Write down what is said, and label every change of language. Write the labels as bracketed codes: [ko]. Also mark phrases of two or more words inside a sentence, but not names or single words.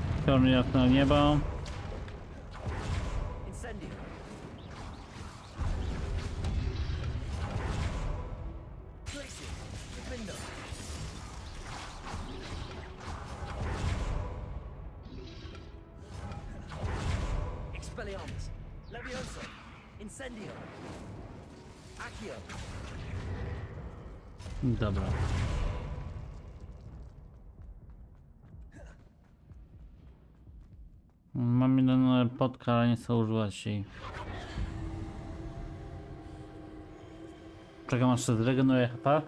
[pl] meteor jasne niebo. Incendio. Glacier. Defender. Expelliarmus. Levioso. Incendio. Accio. Dobra. Mam jeden podka, ale nie chcę używać jej. Czekam aż się zregeneruje HP.